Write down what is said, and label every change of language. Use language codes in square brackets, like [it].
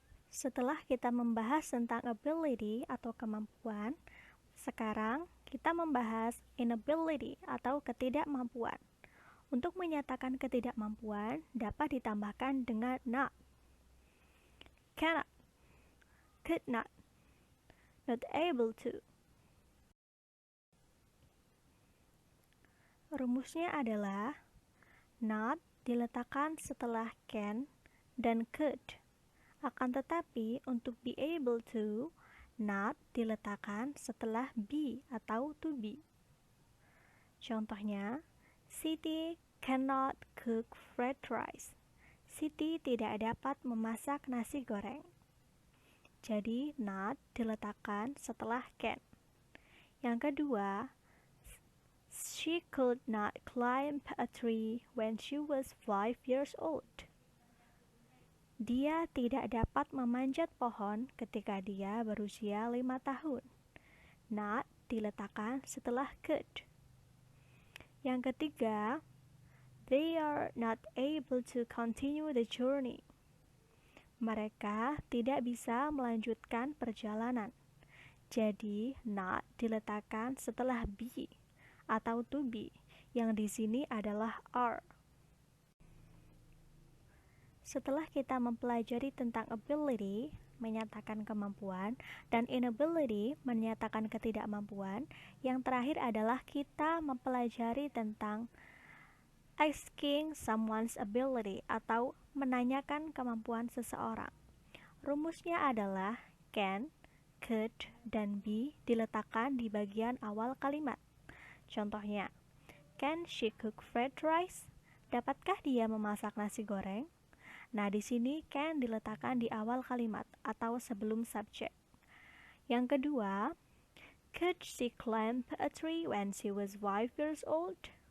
[id] Setelah kita membahas tentang ability atau kemampuan, sekarang kita membahas inability atau ketidakmampuan. Untuk menyatakan ketidakmampuan dapat ditambahkan dengan not. [en] Cannot, could not able to. [id] Rumusnya adalah not diletakkan setelah can dan could. Akan tetapi untuk be able to, not diletakkan setelah be atau to be. [en] Contohnya, Siti cannot cook fried rice. [id] Siti tidak dapat memasak nasi goreng. Jadi, not diletakkan setelah can. Yang kedua, [en] she could not climb a tree when she was 5 years old. [id] Dia tidak dapat memanjat pohon ketika dia berusia 5 tahun. Not diletakkan setelah could. Yang ketiga, [en] they are not able to continue the journey. [id] Mereka tidak bisa melanjutkan perjalanan. Jadi, not diletakkan setelah be atau to be, yang di sini adalah are. Setelah kita mempelajari tentang ability, menyatakan kemampuan, dan inability, menyatakan ketidakmampuan, yang terakhir adalah kita mempelajari tentang [en] asking someone's ability [id] atau menanyakan kemampuan seseorang. Rumusnya adalah can, could, dan be diletakkan di bagian awal kalimat. [en] Contohnya, can she cook fried rice? [id] Dapatkah dia memasak nasi goreng? Nah, di sini can diletakkan di awal kalimat atau sebelum subjek. Yang kedua, [en] could she climb a tree when she was 5 years old?